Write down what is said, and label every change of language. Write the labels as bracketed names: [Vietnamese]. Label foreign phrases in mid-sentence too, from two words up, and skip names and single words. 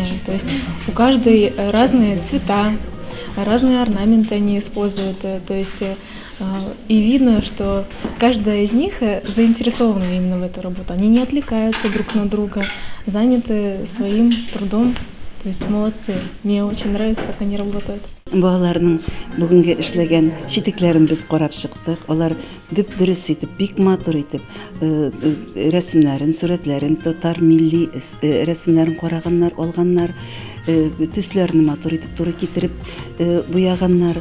[Russian] То есть у каждой разные цвета, разные орнаменты они используют, то есть и видно, что каждая из них заинтересована именно в эту работу. Они не отвлекаются друг на друга, заняты своим трудом, то есть молодцы. Мне очень нравится, как они работают. [Tatar] Балаларның бүгенге эшләгән читекләрен без карап чыктык. Алар дөп-дөрес итеп, бик матур итеп рәсемнәрен, сурәтләрен, татар милли рәсемнәрен караганнар, алганнар. Төсләрне матур итеп, туры китереп буяганнар.